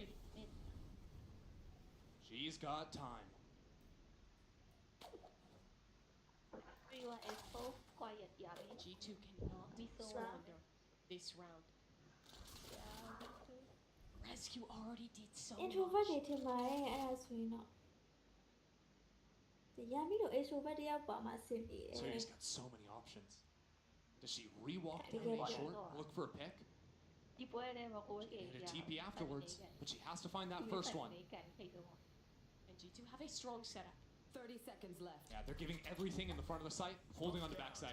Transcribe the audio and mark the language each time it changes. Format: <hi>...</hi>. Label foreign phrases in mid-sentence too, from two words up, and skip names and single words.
<en>She's got time. G2 cannot surrender this round. Rescue already did so introvert much.</en> <my>တွေထင်ပါတယ်အဲ့ဒါဆိုရင်တော့ရမီတို့ introvert တယောက်ပါမှအဆင်ပြေတယ်</my> <en>So he's got so many options. Does she re-walk down A short, look for a pick? Get a TP afterwards, but she has to find that first one. And G2 have a strong setup. 30 seconds left. Yeah, they're giving everything in the front of the site, holding on the backside.</en>